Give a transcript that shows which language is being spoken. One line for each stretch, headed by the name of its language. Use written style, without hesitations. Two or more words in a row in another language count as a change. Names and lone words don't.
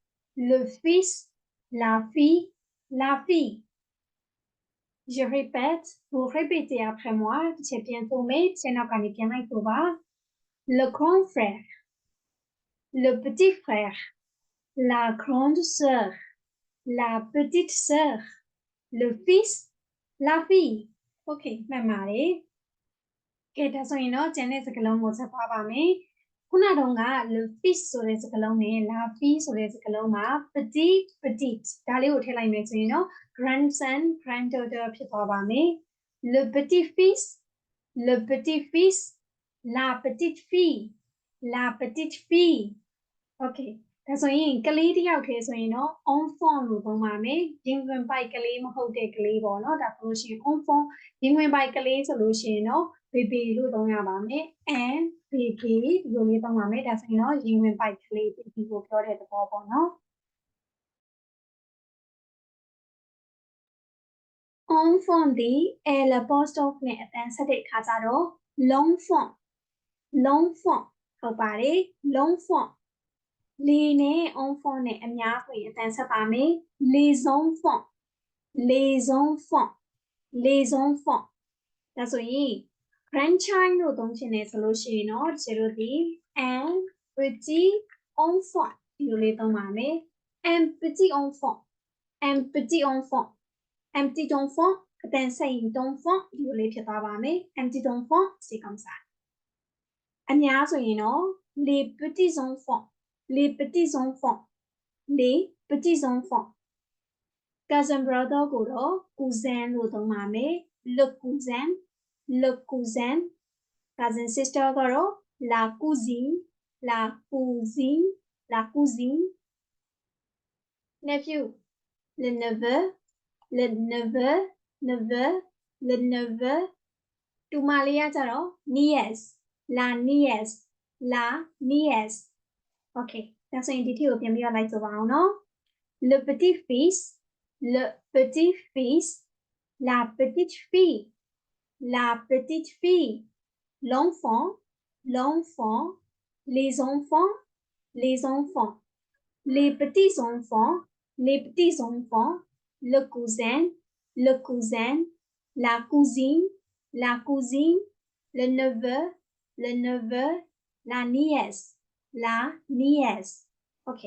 French: la fille je répète vous répétez après moi c'est bientôt mais c'est notre bien le grand frère le petit frère la grande sœur la petite sœur le fils la fille
Burmese: okay မှန်ပါတယ်ကဲဒါဆိုရင်တော့ကျန်တဲ့စကားလုံးကိုဆက်သွားပါမယ်ခုနတုန်းက
French: le fils
Burmese: ဆိုတဲ့စကားလုံးနဲ့
French: la fille
Burmese: ဆိုတဲ့စကားလုံးမှာ petite ဒါလေးကိုထည့်လိုက်မယ်ဆိုရင်တော့
English: grandson granddaughter
Burmese: ဖြစ်သွားပါမယ်
French: le petit fils la petite
Burmese: fille okay ဒါဆိုရင်ကလေးတစ်ယောက်တည်းဆိုရင်တော့ enfant လို့သုံးပါမယ်ရင်ခွင်ပိုက်ကလေးမဟုတ်တဲ့ကလေးပေါ့နော်ဒါဆိုလို့ရှိရင် enfant ရင်ခွင်ပိုက်ကလေးဆိုလို့ရှိရင်တော့ baby လို့သုံးရပါမယ်
English: and baby
Burmese: ဒီလိုလေးသုံးပါမယ်ဒါဆိုရင်တော့ရင်ခွင်ပိုက်ကလေး baby ကိုပြောတဲ့သဘောပေါ့နော် enfant ဒီ l apostrophe နဲ့အတန်းဆက်တဲ့အခါကျတော့ l'enfant ဟုတ်ပါတယ် l'enfant les နဲ့ enfant နဲ့အများဆိုရင်အတန်းဆက်ပါမယ်
French: les enfants
Burmese: ဒါဆိုရင် grandchild လို့သုံးချင်တယ်ဆိုလို့ရှိရင်တော့ကျတို့ဒီ
French: un petit enfant
Burmese: ဒီလိုလေးသုံးပါမယ်
French: un petit enfant
Burmese: အတန်းဆက်ရင် d'enfant ဒီလိုလေးဖြစ်သွားပါမယ်
French: un petit enfant c'est comme ça
Burmese: အများဆိုရင်တော့
French: les petits enfants
English: cousin brother
Burmese: ကိုတော့ cousin လို့သုံးပါမယ်
French: le cousin
English: cousin sister
Burmese: ကတော့
French: la cousine
Burmese: nephew
French: le neveu
Burmese: တူမလေးကကြတော့ niece
French: la niece
Burmese: okay ဒါဆိုရင်ဒီထည့်ကိုပြန်ပြီးတော့လိုက်ဆိုပါအောင်နော်
French: le petit fils la petite fille l'enfant les enfants les petits enfants le cousin la cousine la cousine, le neveu, la nièce, la nièce. Ok.